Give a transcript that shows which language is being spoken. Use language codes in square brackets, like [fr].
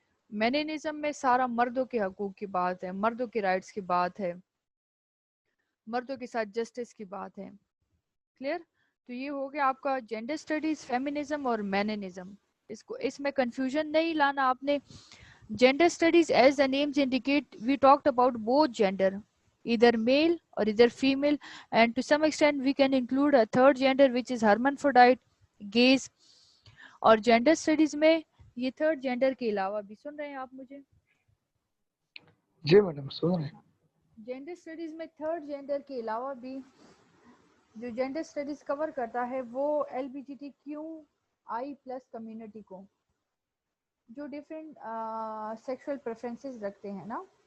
[ur] میننزم میں سارا مردوں کے حقوق کی بات ہے, مردوں کی رائٹس کی بات ہے, مردوں کے ساتھ جسٹس کی بات ہے. کلیئر؟ تو یہ ہو گیا آپ کا جینڈر اسٹڈیز, فیمنزم اور میننزم. اس میں کنفیوژن نہیں لانا آپ نے. [en] Gender studies as the names indicate, we talked about both gender, either male or either female, and to some extent we can include a third gender which is hermaphrodite, gays. [ur] اور gender studies میں یہ third gender کے علاوہ بھی, سن رہے ہیں آپ مجھے؟ جی میڈم سن رہے ہیں. جینڈر اسٹڈیز میں تھرڈ جینڈر کے علاوہ بھی جو جینڈر اسٹڈیز کور کرتا ہے وہ LGBTQI+ کمیونٹی کو، جو ڈفرینٹ سیکشل پریفرنسز رکھتے ہیں نا.